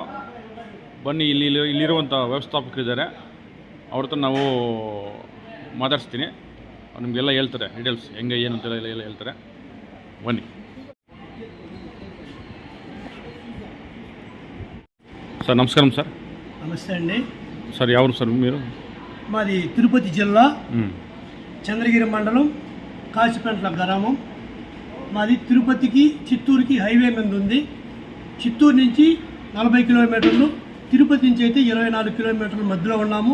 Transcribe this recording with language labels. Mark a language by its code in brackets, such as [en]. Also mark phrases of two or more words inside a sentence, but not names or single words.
[kn] ಬನ್ನಿ, ಇಲ್ಲಿರುವಂಥ ವ್ಯವಸ್ಥಾಪಕರಿದ್ದಾರೆ. ಅವ್ರ ಹತ್ರ ನಾವು ಮಾತಾಡಿಸ್ತೀನಿ. ನಿಮಗೆಲ್ಲ ಹೇಳ್ತಾರೆ ಡೀಟೇಲ್ಸ್ ಹೆಂಗೆ ಏನು ಅಂತ ಎಲ್ಲ ಹೇಳ್ತಾರೆ. ಬನ್ನಿ ಸರ್. ನಮಸ್ಕಾರ ಸರ್. [te] నమస్తే అండి. సార్ ఎవరు సార్ మీరు? మాది తిరుపతి జిల్లా చంద్రగిరి మండలం కాశీపెంట్ల గ్రామం. మాది తిరుపతికి చిత్తూరుకి హైవే మీద ఉంది. చిత్తూరు నుంచి 40 కిలోమీటర్లు, తిరుపతి నుంచి అయితే 24 కిలోమీటర్ల మధ్యలో ఉన్నాము.